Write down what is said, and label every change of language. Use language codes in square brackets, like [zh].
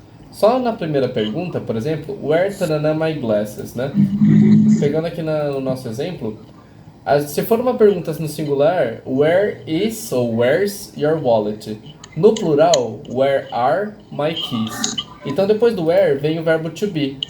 [pt] Só na primeira pergunta, por exemplo, [en] where tanana my glasses, [pt] né? Pegando aqui no nosso exemplo, se for uma pergunta no singular, [en] where is ou where's your wallet? [pt] No plural, [en] where are my keys? [pt] Então depois do where vem o verbo to be.